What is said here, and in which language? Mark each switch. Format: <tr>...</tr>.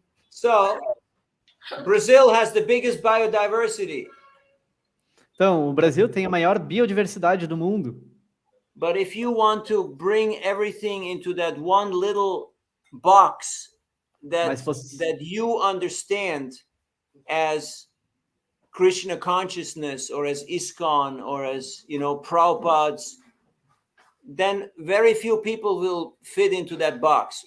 <en>So, Brazil has the biggest biodiversity.</en> <pt>Então, o Brasil tem a maior biodiversidade do mundo.</pt> <en>But if you want to bring everything into that one little box that you understand as Krishna consciousness or as ISKCON or as, Prabhupada's, then very few people will fit into that box.</en>